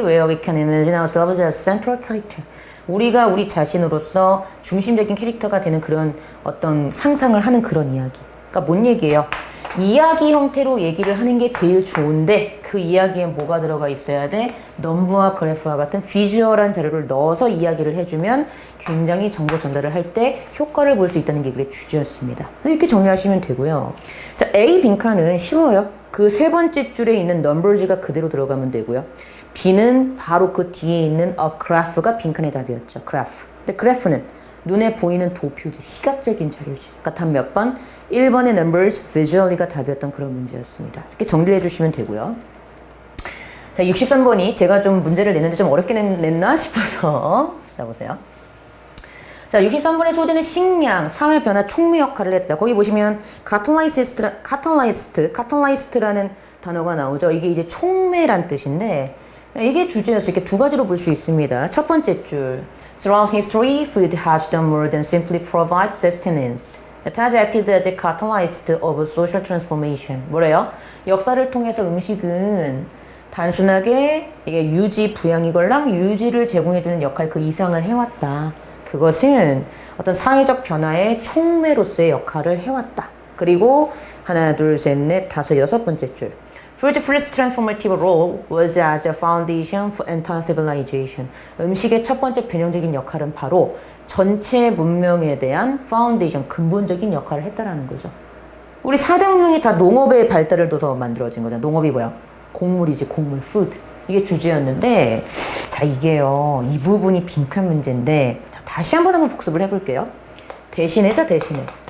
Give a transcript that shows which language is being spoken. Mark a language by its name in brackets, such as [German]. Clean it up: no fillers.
[English] Where we can imagine ourselves as central character. [Korean] 우리가 우리 자신으로서 중심적인 캐릭터가 되는 그런 어떤 상상을 하는 그런 이야기. 그러니까 뭔 얘기예요? 이야기 형태로 얘기를 하는 게 제일 좋은데 그 이야기에 뭐가 들어가 있어야 돼? 넘버와 그래프와 같은 비주얼한 자료를 넣어서 이야기를 해주면 굉장히 정보 전달을 할 때 효과를 볼 수 있다는 게 그의 주제였습니다. 이렇게 정리하시면 되고요. 자, A 빈칸은 쉬워요. 그 세 번째 줄에 있는 numbers가 그대로 들어가면 되고요. B는 바로 그 뒤에 있는 a graph가 빈칸의 답이었죠. [English] graph. [Korean] 근데 그래프는 눈에 보이는 도표지, 시각적인 자료지. 그러니까 답 몇 번? 1번의 numbers, visually가 답이었던 그런 문제였습니다. 이렇게 정리해 주시면 되고요. 자, 63번이 제가 좀 문제를 냈는데 좀 어렵게 냈나 싶어서 자, 보세요. 자, 63번의 소재는 식량, 사회 변화 촉매 역할을 했다. 거기 보시면 카탈라이스트라는 단어가 나오죠. 이게 이제 촉매란 뜻인데 이게 주제였어요. 이렇게 두 가지로 볼 수 있습니다. 첫 번째 줄. [English] Throughout history, food has done more than simply provide sustenance. It has acted as a catalyst of social transformation. [Korean] 뭐래요? 역사를 통해서 음식은 단순하게 이게 유지, 부양이걸랑 유지를 제공해주는 역할 그 이상을 해왔다. 그것은 어떤 사회적 변화의 촉매로서의 역할을 해왔다. 그리고 하나, 둘, 셋, 넷, 다섯, 여섯 번째 줄. [English] Food's first transformative role was as a foundation for entire civilization. [Korean] 음식의 첫 번째 변형적인 역할은 바로 전체 문명에 대한 파운데이션, 근본적인 역할을 했다라는 거죠. 우리 4대 문명이 다 농업의 발달을 둬서 만들어진 거잖아. 농업이 뭐야? 곡물이지, 곡물, food. 이게 주제였는데, 자, 이게요, 이 부분이 빈칸 문제인데, 자, 다시 한번 복습을 해볼게요. 대신해자, 대신해.